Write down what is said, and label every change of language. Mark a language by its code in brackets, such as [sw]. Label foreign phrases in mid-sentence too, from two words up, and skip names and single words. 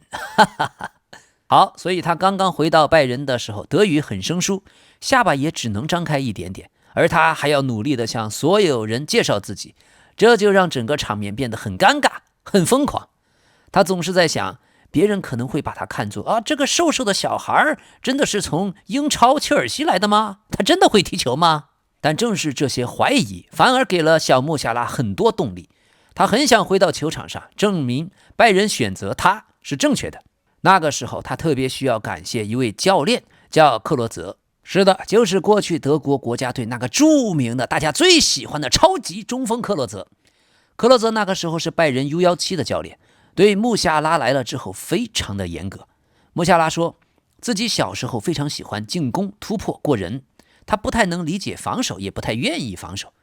[zh] 好，所以他剛剛回到拜仁的时候，德語很生疏，下巴也只能張開一點點，而他還要努力地向所有人介紹自己，這就讓整個場面變得很尷尬、很瘋狂。他總是在想，別人可能會把他看作這個瘦瘦的小孩真的是從英超切爾西來的嗎？他真的會踢球嗎？但正是這些懷疑反而給了小穆夏拉很多動力，他很想回到球場上證明拜仁選擇他是正確的。那個時候他特別需要感謝一位教練，叫克洛澤。是的，就是過去德國國家隊那個著名的大家最喜歡的超級中鋒克洛澤。克洛澤那個時候是拜仁 U17的教練，對穆夏拉來了之後非常的嚴格。穆夏拉說， 自己小時候非常喜歡進攻、突破、過人，他不太能理解防守，也不太願意防守。